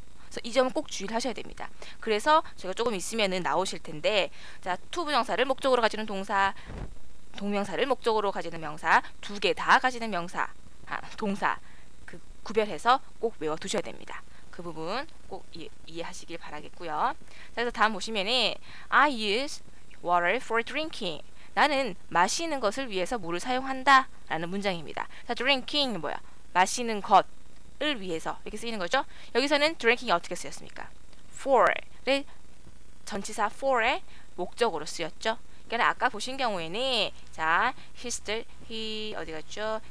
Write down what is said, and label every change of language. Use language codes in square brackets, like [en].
[ko] 그래서 이 점은 꼭 주의를 하셔야 됩니다. 그래서 제가 조금 있으면은 나오실 텐데 자, to 부정사를 목적으로 가지는 동사, 동명사를 목적으로 가지는 명사, 두 개 다 가지는 명사, 동사 그 구별해서 꼭 외워두셔야 됩니다. 그 부분 꼭 이해하시길 바라겠고요. 자, 그래서 다음 보시면은 [en] I use water for drinking. [ko] 나는 마시는 것을 위해서 물을 사용한다 라는 문장입니다. 자, drinking 뭐야? 마시는 것을 위해서 이렇게 쓰이는 거죠. 여기서는 drinking이 어떻게 쓰였습니까? for를 전치사 for의 목적으로 쓰였죠. 그러니까 아까 보신 경우에는 자, he 어디 갔죠?